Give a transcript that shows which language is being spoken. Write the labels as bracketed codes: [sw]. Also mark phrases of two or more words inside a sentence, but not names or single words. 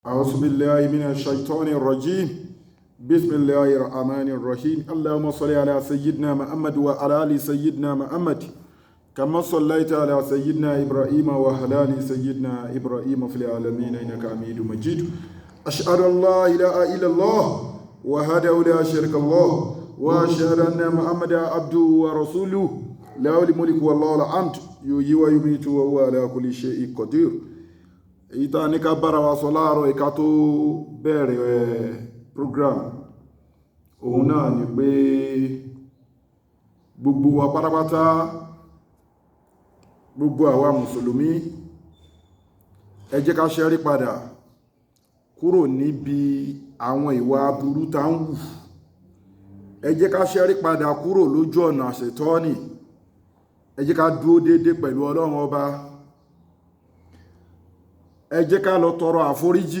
[ar] أعوذ بالله من الشيطان الرجيم بسم الله الرحمن الرحيم اللهم صل على سيدنا محمد وعلى آل سيدنا محمد كما صليت على سيدنا إبراهيم وعلى آل سيدنا إبراهيم في العالمين إنك حميد مجيد أشهد أن لا إله إلا الله وحده لا شريك له وأشهد أن محمدا عبده ورسوله له الملك والله الحمد يحيي ويميت وهو على كل شيء قدير. [yo] Ìta ní ká bára wa sọ láàárọ̀ ìka tó bẹ̀rẹ̀ program òun náà ni pé gbogbo wa pátápátá gbogbo àwa mùsùlùmí ẹ jẹ́ ká ṣẹ́rí padà kúrò níbi àwọn ìwà aburú tá ń wù, ẹ jẹ́ ká ṣẹ́rí padà kúrò lójú ọ̀nà àṣetọ́nì, ẹ jẹ́ ká dúró déédéé pẹ̀lú Ọlọ́run ọba, ẹ jẹ́ ká lọ tọrọ àforíjì.